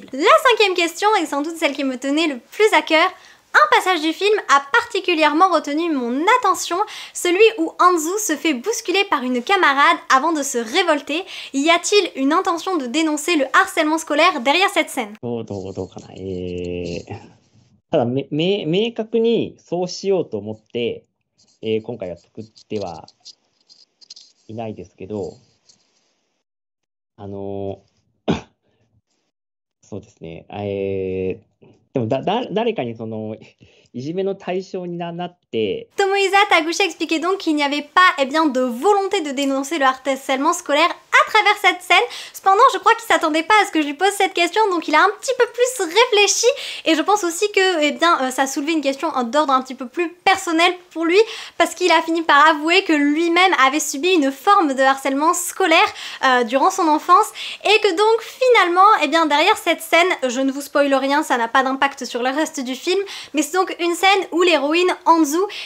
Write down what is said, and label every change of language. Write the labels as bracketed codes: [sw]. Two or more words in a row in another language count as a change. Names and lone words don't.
[fr] La 5e question est sans doute celle qui me tenait le plus à cœur. Un passage du film a particulièrement retenu mon attention, celui où Anzu se fait bousculer par une camarade avant de se révolter. Y a-t-il une intention de dénoncer le harcèlement scolaire derrière cette scène? [ja] どうかな。ただ明確にそうしようと思って、今回は作ってはいないですけど、そうですね。でも誰かにいじめの対象になって。 [fr] Tomohisa Taguchi expliquait donc qu'il n'y avait pas de volonté de dénoncer le harcèlement scolaire à travers cette scène. Cependant, je crois qu'il s'attendait pas à ce que je lui pose cette question, donc il a un petit peu plus réfléchi, et je pense aussi que ça soulevait une question d'ordre un petit peu plus personnel pour lui, parce qu'il a fini par avouer que lui-même avait subi une forme de harcèlement scolaire durant son enfance, et que donc finalement, derrière cette scène, je ne vous spoile rien, ça n'a pas d'impact sur le reste du film, mais c'est donc une scène où l'héroïne Anzu